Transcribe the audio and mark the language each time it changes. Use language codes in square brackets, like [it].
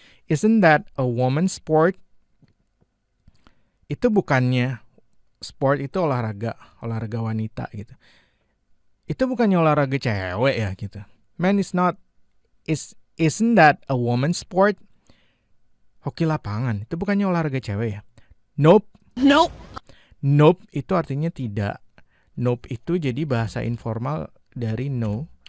[en] Isn't that a woman's sport? [id] Itu bukannya sport, itu olahraga wanita gitu. Itu bukannya olahraga cewek ya gitu. [en] Man, isn't that a woman's sport? [id] Hoki lapangan, itu bukannya olahraga cewek ya? Nope itu artinya tidak. Nope itu jadi bahasa informal dari no.